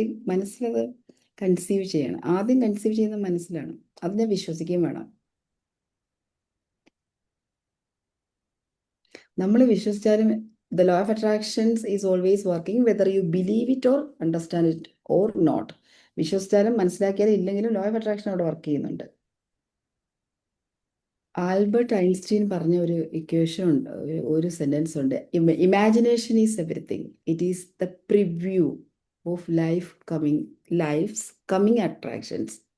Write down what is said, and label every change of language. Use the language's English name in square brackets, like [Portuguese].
[Malayalam] മനസ്സിലത് conceive ചെയ്യണം. ആദ്യം conceive ചെയ്യുന്നത് മനസ്സിലാണ്, അതിനെ വിശ്വസിക്കുകയും വേണം. നമ്മൾ വിശ്വസിച്ചാലും [English] the law of attractions is always working whether you believe it or understand it or not. [Malayalam] വിശ്വസിച്ചാലും മനസ്സിലാക്കിയാലും ഇല്ലെങ്കിലും ലോ ഓഫ് അട്രാക്ഷൻ അവിടെ വർക്ക് ചെയ്യുന്നുണ്ട്. ആൽബർട്ട് ഐൻസ്റ്റീൻ പറഞ്ഞ ഒരു ഇക്വേഷൻ ഉണ്ട്, ഒരു സെന്റൻസ് ഉണ്ട്. [English] Imagination is everything, it is the preview of life's coming attractions.